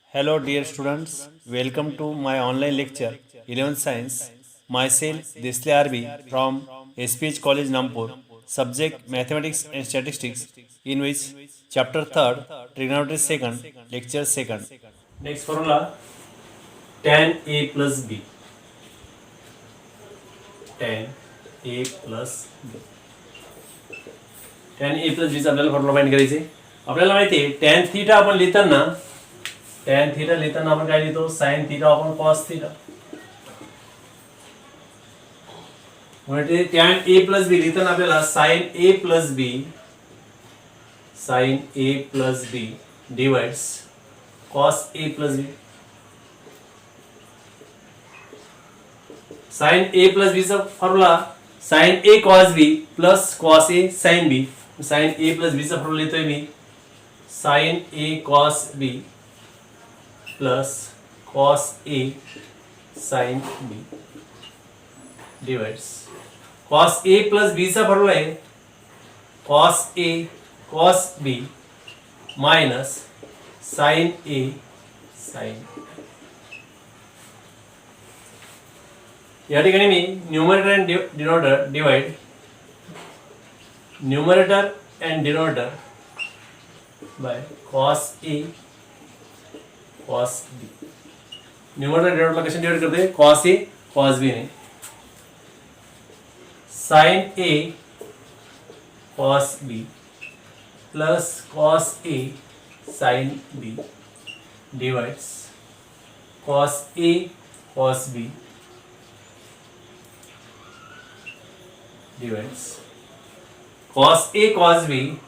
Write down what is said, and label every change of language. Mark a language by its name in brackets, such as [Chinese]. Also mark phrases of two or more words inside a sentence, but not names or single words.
[English] Hello, dear students. Welcome to my online lecture 11th Science. Myself, Desle Arbi from SPH College Nampur. Subject Mathematics and Statistics, in which Chapter 3rd, Trigonometry 2nd, Lecture 2nd. Next formula, tan A plus B. Tan A plus B. tan A plus B [Marathi] चा आपल्याला फॉर्म्युला फाइंड करायचे. आपल्याला माहिती आहे [English] tan theta [Marathi] आपण लिहिताना [English] tan theta [Marathi] लिहिताना आपण काय लिहितो [English] sin theta upon cos theta. [Marathi] म्हणजे [English] tan A plus B [Marathi] लिहिताना आपल्याला [English] sin A plus B divides cos A plus B. sin A plus B [Marathi] चा फॉर्म्युला [English] sin A cos B plus cos A sin B. sin A plus B [Marathi] चा फॉर्म्युला लिहितोय मी [English] sin A cos B plus cos A sin B divides cos A plus B [Marathi] चा फॉर्म्युला आहे [English] cos A cos B minus sin A sin B. [Marathi] या ठिकाणी मी [English] numerator and denominator divide numerator and denominator by cos A cos B. [Marathi] न्यूमरेटर डिनॉमिनेटरला कशाने डिवाइड करते [English] cos A cos B [Marathi] ने. [English] sin A cos B plus cos A sin B divides cos A cos B divides cos A cos B